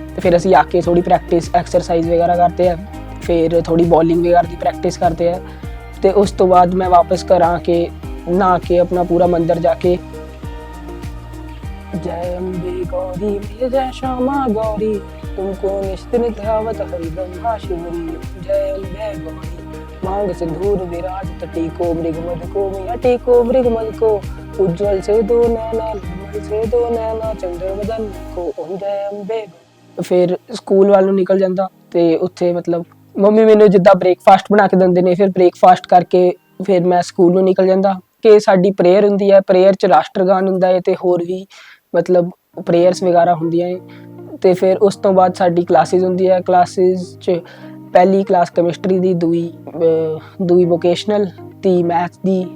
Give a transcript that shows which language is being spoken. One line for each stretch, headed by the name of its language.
Punjabi: ਤੇ ਫਿਰ ਅਸੀਂ ਆ ਕੇ ਥੋੜੀ ਪ੍ਰੈਕਟਿਸ ਐਕਸਰਸਾਈਜ਼ ਵਗੈਰਾ ਕਰਦੇ ਆ, ਫਿਰ ਥੋੜੀ ਬੋਲਿੰਗ ਵਗੈਰਾ ਦੀ ਪ੍ਰੈਕਟਿਸ ਕਰਦੇ ਆ ਤੇ ਉਸ ਤੋਂ ਬਾਅਦ ਮੈਂ ਵਾਪਸ ਘਰ ਆ ਕੇ ਨਹਾ ਕੇ ਆਪਣਾ ਪੂਰਾ ਮੰਦਿਰ ਜਾ ਕੇ
Hindi: जय अम्बे गौरी मैया जय श्यामा गौरी तुमको निश्चित ध्यावत हरिदम हाशिवरी। जय अम्बे गौरी मांग सिंदूर विराज तटी को मृगमद को मैया टेको मृगमद को उज्जवल से 2 नैना निर्मल से 2 नैना चंद्र वदन को। ओम जय अम्बे।
Punjabi: ਫਿਰ ਸਕੂਲ ਵੱਲ ਨੂੰ ਨਿਕਲ ਜਾਂਦਾ ਤੇ ਉੱਥੇ ਮਤਲਬ ਮੰਮੀ ਮੈਨੂੰ ਜਿੱਦਾਂ ਬ੍ਰੇਕਫਾਸਟ ਬਣਾ ਕੇ ਦਿੰਦੇ ਨੇ, ਫਿਰ ਬ੍ਰੇਕਫਾਸਟ ਕਰਕੇ ਫਿਰ ਮੈਂ ਸਕੂਲ ਨੂੰ ਨਿਕਲ ਜਾਂਦਾ ਕਿ ਸਾਡੀ ਪ੍ਰੇਅਰ ਹੁੰਦੀ ਹੈ, ਪ੍ਰੇਅਰ 'ਚ ਰਾਸ਼ਟਰਗਾਨ ਹੁੰਦਾ ਹੈ ਤੇ ਹੋਰ ਵੀ ਮਤਲਬ ਪ੍ਰੇਅਰਸ ਵਗੈਰਾ ਹੁੰਦੀਆਂ ਹੈ। ਤੇ ਫਿਰ ਉਸ ਤੋਂ ਬਾਅਦ ਸਾਡੀ ਕਲਾਸਿਸ ਹੁੰਦੀ ਹੈ, ਕਲਾਸਿਸ 'ਚ ਪਹਿਲੀ ਕਲਾਸ ਕੈਮਿਸਟਰੀ ਦੀ, ਦੂਈ ਵੋਕੇਸ਼ਨਲ, ਤੀ ਮੈਥ ਦੀ।